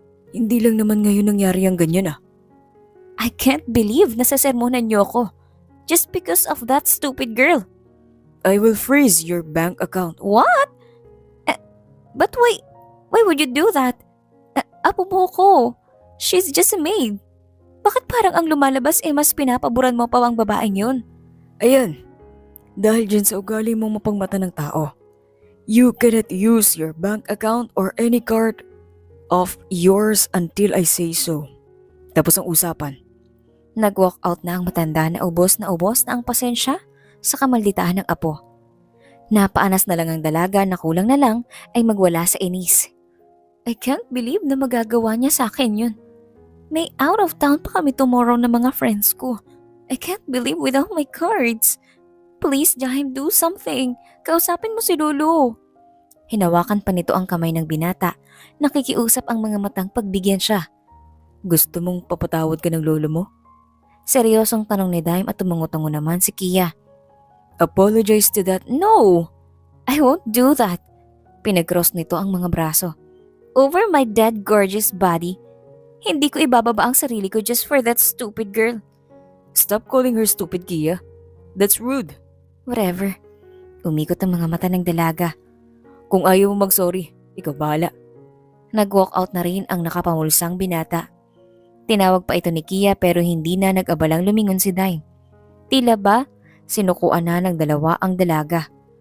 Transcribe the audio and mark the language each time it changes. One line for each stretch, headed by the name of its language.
Filipino: Hindi lang naman ngayon nangyari ang ganyan ah.
English: I can't believe
Filipino: nasasermonan niyo ako.
English: Just because of that stupid girl. I will freeze your bank account. What? But why would you do that?
Filipino: Apo mo ko.
English: She's just a maid.
Filipino: Bakit parang ang lumalabas mas pinapaboran mo pa ang babaeng yun? Ayan, dahil dyan sa ugali mong mapangmata ng tao.
English: You cannot use your bank account or any card of yours until I say so.
Filipino: Tapos ang usapan. Nag-walk out na ang matanda na ubos na ang pasensya sa kamalditahan ng apo. Napaanas na lang ang dalaga na kulang na lang ay magwala sa inis.
English: I can't believe
Filipino: na magagawa niya sa akin yun. May out of town pa kami tomorrow na mga friends ko.
English: I can't believe without my cards. Please, Jaime, do something.
Filipino: Kausapin mo si Lolo. Hinawakan pa nito ang kamay ng binata. Nakikiusap ang mga matang pagbigyan siya. Gusto mong papatawad ka ng lolo mo? Seryosong tanong ni Dime at tumango-tango naman si Kia.
English: Apologize to that. No! I won't do that.
Filipino: Pinag-cross nito ang mga braso.
English: Over my dead gorgeous body.
Filipino: Hindi ko ibababa ang sarili ko
English: just for that stupid girl. Stop calling her stupid, Kia. That's rude. Whatever.
Filipino: Umikot ang mga mata ng dalaga. Kung ayaw mo mag-sorry, ikaw bahala. Nag-walk out na rin ang nakapamulsang binata. Tinawag pa ito ni Kia pero hindi na nag-abalang lumingon si Dime. Tila ba, sinukuan na ng dalawa ang dalaga.